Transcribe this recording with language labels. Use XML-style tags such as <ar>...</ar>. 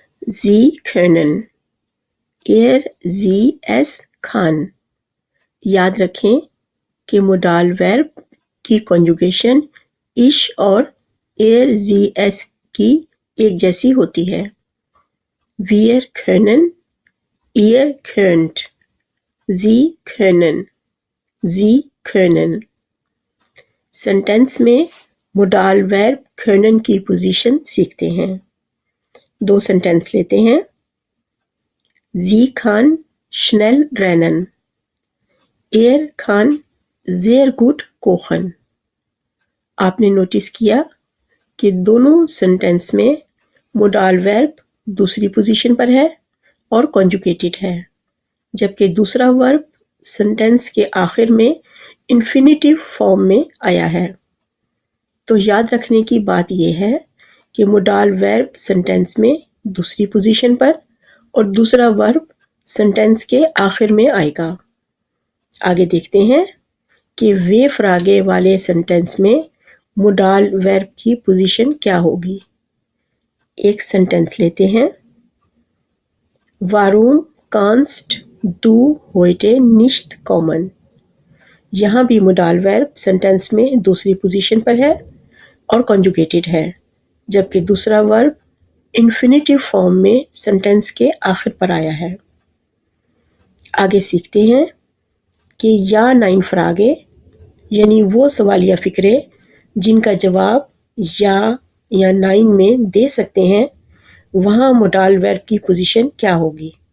<de>Sie können sie es kann।</de> <hi>याद रखें कि मोडाल वर्ब की कॉन्जुगेशन इश और sie es की एक जैसी होती है।</hi> <de>Wir können, ihr könnt, Sie können, Sie können।</de> <hi>Sentence में मोडाल वर्ब können की पोजीशन सीखते हैं। दो सेंटेंस लेते हैं।</hi> <de>Sie kann schnell rennen। Er kann sehr gut kochen।</de> <hi>आपने नोटिस किया कि दोनों सेंटेंस में मोडाल वर्ब दूसरी पोजीशन पर है और कॉन्जुगेटेड है, जबकि दूसरा वर्ब सेंटेंस के आखिर में इन्फिनिटिव फॉर्म में आया है। तो याद रखने की बात यह है कि मोडाल वर्ब सेंटेंस में दूसरी पोजीशन पर और दूसरा वर्ब सेंटेंस के आखिर में आएगा। आगे देखते हैं कि वे फ्रागे वाले सेंटेंस में मोडाल वर्ब की पोजीशन क्या होगी। एक सेंटेंस लेते हैं।</hi> <de>Warum kannst du heute nicht kommen?</de> <hi>यहाँ भी मोडाल वर्ब सेंटेंस में दूसरी पोजीशन पर है और कॉन्जुगेटेड है, जबकि दूसरा वर्ब इन्फिनिटिव फॉर्म में सेंटेंस के आखिर पर आया है। आगे सीखते हैं कि या नाइन फ्रागे यानी वो सवालिया फिक्रे जिनका जवाब या नाइन में दे सकते हैं, वहाँ मोडाल वर्ब की पोजीशन क्या होगी।</hi>